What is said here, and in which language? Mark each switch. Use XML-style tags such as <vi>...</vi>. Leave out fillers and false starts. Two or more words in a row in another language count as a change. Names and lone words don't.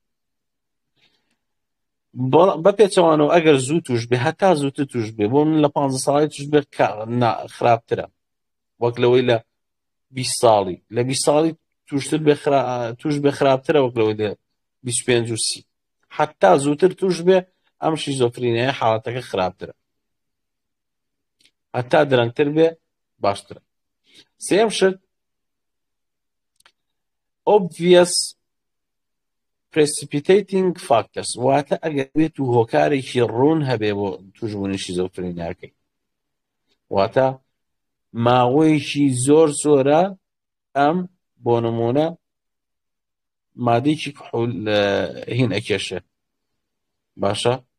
<ckb>بەپێچەوانەوە ئەگەر زوو توش بێ هەتا زووتر توش بێ بۆ من لە 15 ساڵی توش بێ خراپترە وەک لەوەی لە 20 ساڵی لە 20 ساڵی توش بێ خراپترە وەک لەوەی لە 25 و 30 حتا زووتر توش بێ ئەم شیزۆفرینیایە حاڵەتەکە خراپترە هەتا درەنگتر بێ باشترە سێم شت</ckb> <en>obvious precipitating factors</en> <ckb>واتە ئەگەر بێت و هۆکارێکی ڕوون هەبێ بۆ توشبوونی شیزۆفرینیاکەی واتە ماوەیەکی زۆر زۆرە ئەم بۆ نمونە مادەیەکی کحول هین ئەکێشێ باشە</ckb>